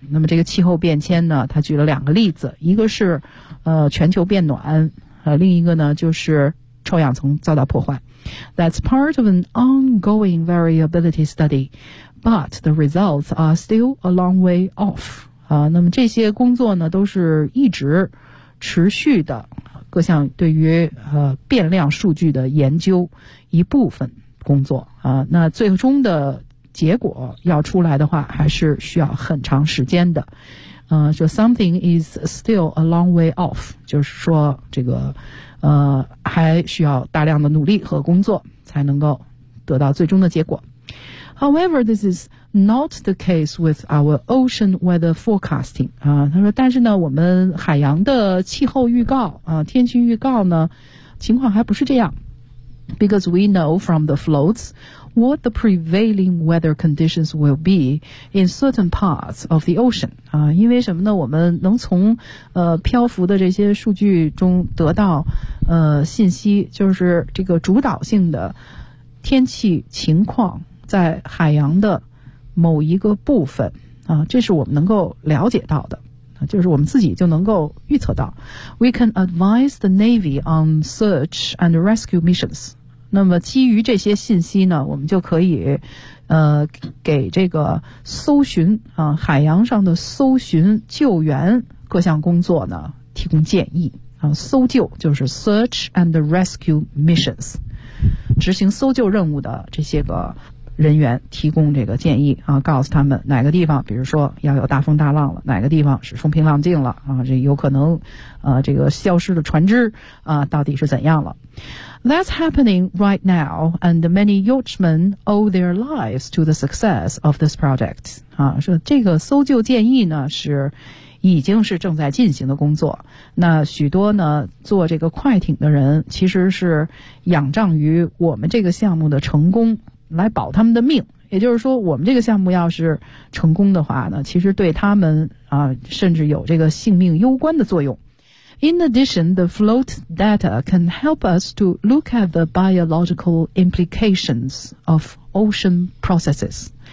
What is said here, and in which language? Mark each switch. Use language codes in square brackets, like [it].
[zh] 那么这个气候变迁呢，它举了两个例子，一个是全球变暖，另一个呢就是臭氧层遭到破坏。 [en] That's part of an ongoing variability study, but the results are still a long way off. [zh] 那么这些工作呢都是一直持续的各项对于变量数据的研究一部分工作啊，那最终的结果要出来的话还是需要很长时间的。 [en] So something is still a long way off, [zh] 就是说这个还需要大量的努力和工作才能够得到最终的结果。 [en] However, this is not the case with our ocean weather forecasting. [zh] 他说但是呢我们海洋的气候预告天气预告呢情况还不是这样。 [en] Because we know from the floats what the prevailing weather conditions will be in certain parts of the ocean. [zh] 因为什么呢我们能从漂浮的这些数据中得到信息，就是这个主导性的天气情况在海洋的某一个部分这是我们能够了解到的，就是我们自己就能够预测到。 [en] We can advise the Navy on search and rescue missions. [zh] 那么基于这些信息呢，我们就可以给这个搜寻海洋上的搜寻救援各项工作呢提供建议搜救就是 [en] search and rescue missions， [zh] 执行搜救任务的这些个人员提供这个建议告诉他们哪个地方比如说要有大风大浪了，哪个地方是风平浪静了这有可能这个消失的船只到底是怎样了。 [en] That's happening right now, and many yachtsmen owe their lives to the success of this project. [zh] 说这个搜救建议呢是已经是正在进行的工作，那许多呢做这个快艇的人其实是仰仗于我们这个项目的成功来保他们的命，也就是说我们这个项目要是成功的话呢，其实对他们甚至有这个性命攸关的作用。 [en] In addition, the float data can help us to look at the biological implications of ocean processes.